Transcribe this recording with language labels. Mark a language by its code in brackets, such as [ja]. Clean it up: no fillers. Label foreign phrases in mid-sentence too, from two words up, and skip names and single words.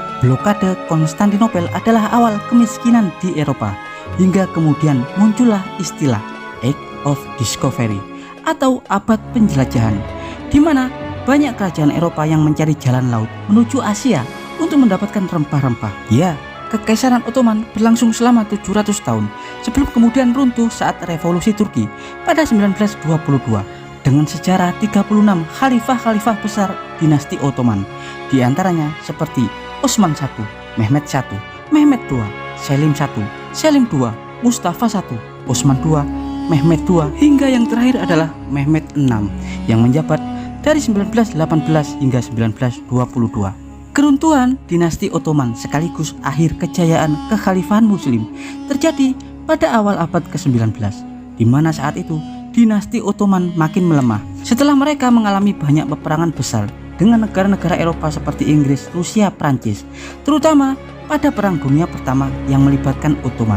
[id] Blokade Konstantinopel adalah awal kemiskinan di Eropa hingga kemudian muncullah istilah [en] Age of Discovery [id] atau abad penjelajahan, di mana banyak kerajaan Eropa yang mencari jalan laut menuju Asia untuk mendapatkan rempah-rempah. Ya, Kekaisaran Ottoman berlangsung selama 700 tahun sebelum kemudian runtuh saat revolusi Turki pada 1922 dengan sejarah 36 khalifah-khalifah besar dinasti Ottoman, di antaranya seperti Osman I, Mehmed I, Mehmed II, Selim I, Selim II, Mustafa I, Osman II, Mehmed II, hingga yang terakhir adalah Mehmed VI yang menjabat dari 1918 hingga 1922. Keruntuhan dinasti Ottoman sekaligus akhir kejayaan kekhalifahan Muslim terjadi pada awal abad ke-19, di mana saat itu dinasti Ottoman makin melemah setelah mereka mengalami banyak peperangan besar dengan negara-negara Eropa seperti Inggris, Rusia, Prancis, terutama pada Perang Dunia Pertama yang melibatkan Ottoman.